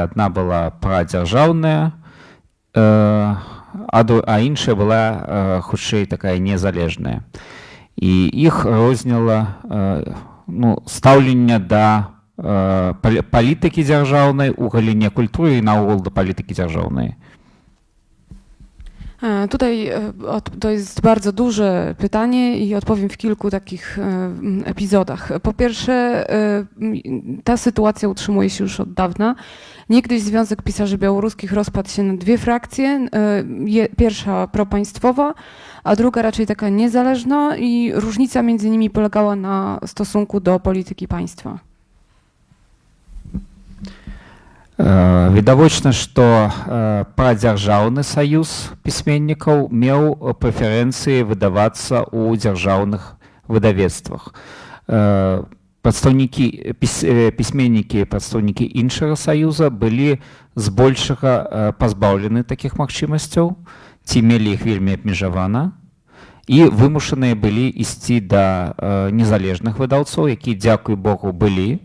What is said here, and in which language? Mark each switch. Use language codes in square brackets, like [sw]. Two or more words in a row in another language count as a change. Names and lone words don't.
[be] Адна была прадзяржаўная, а іншая была хутчэй такая незалежная. І іх розніла стаўленне да палітыкі дзяржаўнай у галіне культуры і наогул да палітыкі дзяржаўнай. [pl] Tutaj to jest bardzo duże pytanie i odpowiem w kilku takich epizodach. Po pierwsze, ta sytuacja utrzymuje się już od dawna. Niegdyś Związek Pisarzy Białoruskich rozpadł się na dwie frakcje. Pierwsza propaństwowa, a druga raczej taka niezależna i różnica między nimi polegała na stosunku do polityki państwa. [be] Відавочна, што прадзяржаўны саюз пісьменнікаў меў прэферэнцыі выдавацца ў дзяржаўных выдавецтвах. пісьменнікі, прадстаўнікі іншага саюза былі збольшага пазбаўлены такіх магчымасцяў, ці мелі іх вельмі абмежавана, і вымушаныя былі ісці да незалежных выдаўцоў, якія, дзякуй Богу, былі.